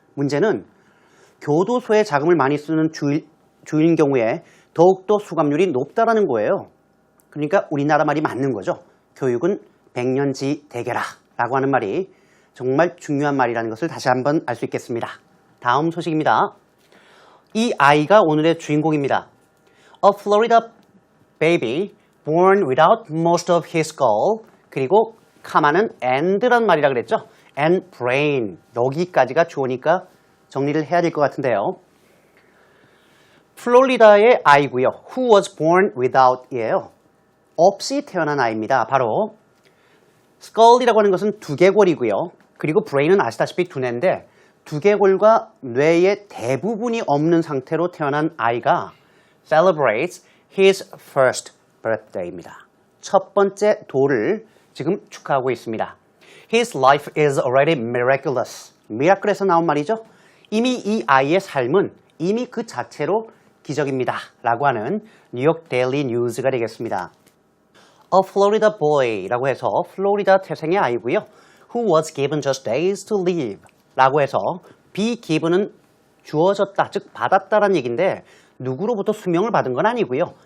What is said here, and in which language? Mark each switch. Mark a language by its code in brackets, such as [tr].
[ko] 문제는 교도소에 자금을 많이 쓰는 주인 경우에 더욱더 수감률이 높다라는 거예요. 그러니까 우리나라 말이 맞는 거죠. 교육은 백년지 대계라 라고 하는 말이 정말 중요한 말이라는 것을 다시 한번 알 수 있겠습니다. 다음 소식입니다. 이 아이가 오늘의 주인공입니다. [en] A Florida baby born without most of his skull [ko] 그리고 카마는 and란 말이라 그랬죠. [en] and brain [ko] 여기까지가 주어니까 정리를 해야 될 것 같은데요. 플로리다의 아이고요. [en] Who was born without [ko] 이에요. 없이 태어난 아이입니다. 바로 skull이라고 하는 것은 두개골이고요. 그리고 brain은 아시다시피 두뇌인데 두개골과 뇌의 대부분이 없는 상태로 태어난 아이가 [en] celebrates his first birthday [ko] 입니다. 첫 번째 도를 지금 축하하고 있습니다. [en] His life is already miraculous. [ko] 미라클에서 나온 말이죠. 이미 이 아이의 삶은 이미 그 자체로 기적입니다. 라고 하는 뉴욕 데일리 뉴스가 되겠습니다. [en] A Florida boy [ko] 라고 해서 플로리다 태생의 아이고요. [en] Who was given just days to live [ko] 라고 해서 be given은 주어졌다, 즉 받았다라는 얘기인데 누구로부터 수명을 받은 건 아니고요.